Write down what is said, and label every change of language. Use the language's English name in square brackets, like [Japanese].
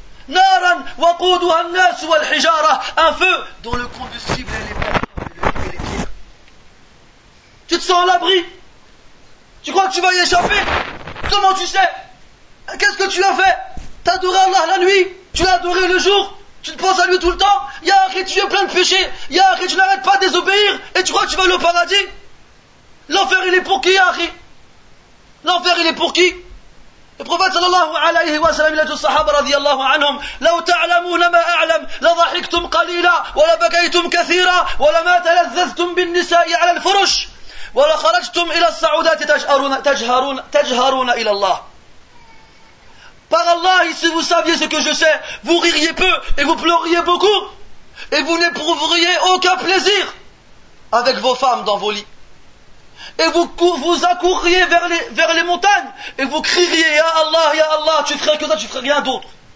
[Arabic] Naran waquduha an-nas wal hijara, [French] un feu dont le combustible est les pierres. Tu te sens à l'abri? Tu crois que tu vas y échapper? Comment tu sais? Qu'est-ce que tu as fait? T'as adoré Allah la nuit, tu l'as adoré le jour, tu te penses à lui tout le temps. Ya akhi, tu es plein de péchés. Ya akhi, tu n'arrêtes pas de désobéir et tu crois que tu vas aller au paradis? L'enfer il est pour qui, ya akhi? L'enfer il est pour qui? Le prophète sallallahu alayhi wa sallam il a dit aux sahaba radiyallahu anhum [Arabic] لو تعلمون ما أعلم لضحكتم قليلا ولبكيتم كثيرا ولما تلذذتم بالنساء على الفرش ولخرجتم إلى الصعودات تجهرون إلى الله. [French] Par Allah, si vous saviez ce que je sais, vous ririez peu et vous pleuriez beaucoup et vous n'éprouveriez aucun plaisir avec vos femmes dans vos lits. Et vous accourriez vers les montagnes et vous crieriez Ya Allah, tu ferais que ça, tu ferais rien d'autre.